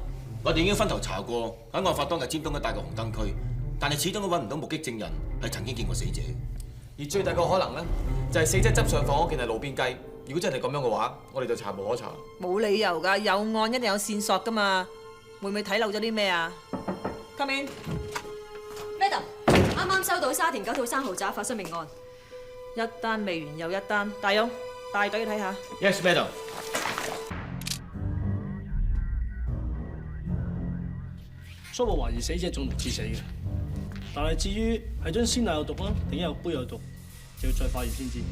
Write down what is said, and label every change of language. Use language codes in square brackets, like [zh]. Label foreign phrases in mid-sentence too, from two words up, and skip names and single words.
[yue] 我哋已經分頭查過，喺案發當日尖東一帶嘅紅燈區，但係始終都揾唔到目擊證人係曾經見過死者。而最大個可能咧，就係死者執上房嗰件係路邊雞。如果真係咁樣嘅話，我哋就查無可查。冇理由㗎，有案一定有線索㗎嘛。會唔會睇漏咗啲咩啊？ [en] Come in。 [yue] Madam。啱啱收到沙田9套3豪宅發生命案，一單未完又一單，大勇帶隊去睇下。 [en] Yes, madam。 [yue] 初步懷疑死者中毒致死嘅，但係至於係將鮮奶有毒啦，定有杯有毒，就要再化驗先知。